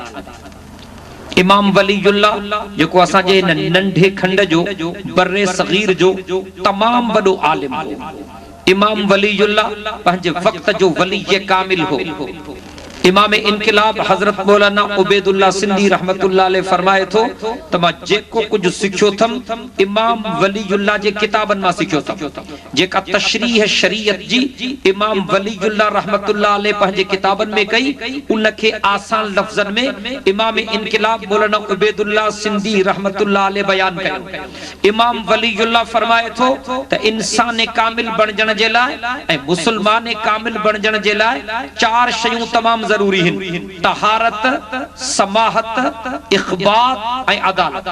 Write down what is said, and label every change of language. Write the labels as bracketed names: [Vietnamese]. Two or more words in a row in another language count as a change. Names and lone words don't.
[Sindhi] امام ولی اللہ جو کو اساں جے ننڈے کھنڈ جو بر صغیر جو تمام بڑو عالم ہو، امام ولی اللہ پنج وقت جو ولی کامل ہو۔ امام انقلاب حضرت مولانا عبید اللہ سندھی [Arabic] رحمت اللہ علیہ [Sindhi] فرمائے تھو تما جے کو کچھ سکھو تھم امام ولی اللہ جے کتابن ما سکھو تھم، جے کا تشریح شریعت جی امام ولی اللہ [Arabic] رحمت اللہ علیہ [Sindhi] پہنجے کتابن میں کئی انکے آسان لفظن میں امام انقلاب مولانا عبید اللہ سندھی [Arabic] رحمت اللہ علیہ [Sindhi] بیان کرے۔ امام ولی اللہ فرمائے تھو تا انسان کامل بن جن جے لائے اے مسلمان کامل بن جن جے لائے چار شیوں تمام ضروری ہیں: طہارت، سماحت، اخبات اے عدالت۔